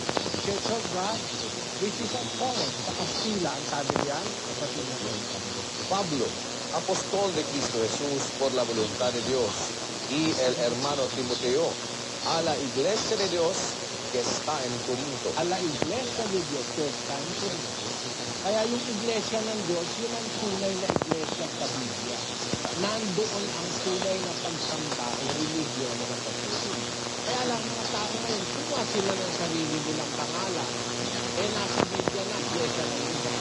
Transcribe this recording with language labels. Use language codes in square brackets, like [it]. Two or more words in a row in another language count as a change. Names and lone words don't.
[en] Church of God, which is at Corinth. [tl] Sa Kastila, ang sabi niyan, kapatid na [es] Pablo, apostol de Cristo Jesús por la voluntad de Dios, y el hermano Timoteo, a la iglesia de Dios que está en Corinto. A la iglesia de Dios que está en Corinto. [tl] Kaya yung iglesia ng Diyos, yun ang tunay na iglesia sa Biblia. Nandoon ang tunay na pagsamba o religion ng Katoliko. Kaya lang mga tao ngayon, kumuha sila ng sarili nilang pangalan. Nasa Biblia na iglesia ng Diyos.